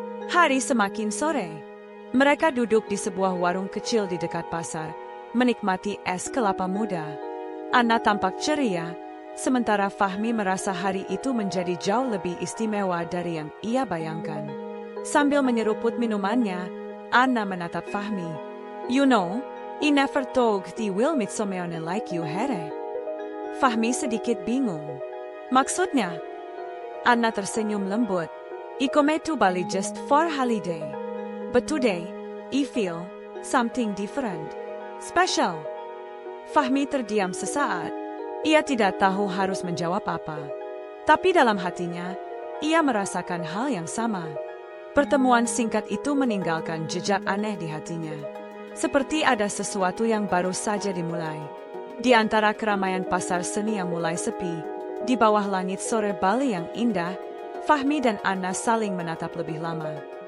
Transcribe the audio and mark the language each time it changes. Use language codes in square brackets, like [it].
[id] Hari semakin sore. Mereka duduk di sebuah warung kecil di dekat pasar, menikmati es kelapa muda. Anna tampak ceria, sementara Fahmi merasa hari itu menjadi jauh lebih istimewa dari yang ia bayangkan. Sambil menyeruput minumannya, Anna menatap Fahmi. [en] You know, I never thought I will meet someone like you here. [id] Fahmi sedikit bingung. Maksudnya? Anna tersenyum lembut. [en] I come to Bali just for holiday. But today, I feel something different. Special. [id] Fahmi terdiam sesaat. Ia tidak tahu harus menjawab apa. Tapi dalam hatinya, ia merasakan hal yang sama. Pertemuan singkat itu meninggalkan jejak aneh di hatinya. Seperti ada sesuatu yang baru saja dimulai. Di antara keramaian pasar seni yang mulai sepi, di bawah langit sore Bali yang indah, Fahmi dan Anna saling menatap lebih lama.